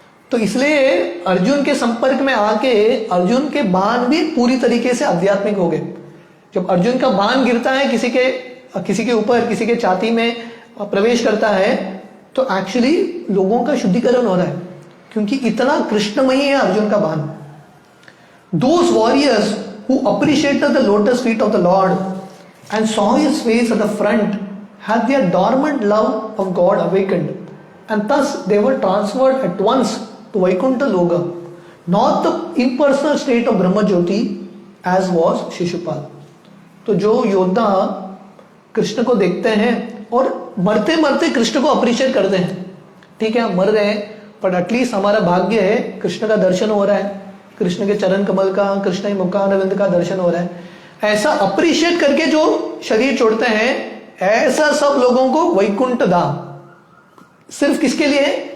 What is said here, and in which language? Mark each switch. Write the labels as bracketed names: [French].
[Hindi] तो इसलिए अर्जुन के संपर्क में आके अर्जुन के बाण भी पूरी तरीके से आध्यात्मिक हो गए। जब अर्जुन का बाण गिरता है किसी के ऊपर, किसी के छाती में प्रवेश करता है, तो एक्चुअली लोगों का शुद्धिकरण हो रहा है, क्योंकि इतना कृष्णमयी है अर्जुन का बाण। [English] Those warriors who appreciated the lotus feet of the Lord and saw his face at the front had their dormant love of God awakened, and thus they were transferred at once to Vaikuntha Loka, not the impersonal state of Brahma Jyoti as was Shishupal. [Hindi] तो जो योद्धा कृष्ण को देखते हैं और मरते मरते कृष्ण को अप्रिशिएट करते हैं, ठीक है हम मर रहे हैं पर एटलीस्ट हमारा भाग्य है कृष्ण का दर्शन हो रहा है, कृष्ण के चरण कमल का, कृष्ण के मुखारविंद का दर्शन हो रहा है, ऐसा अप्रिशिएट करके जो शरीर छोड़ते हैं, ऐसा सब लोगों को वैकुंठ धाम। सिर्फ किसके लिए?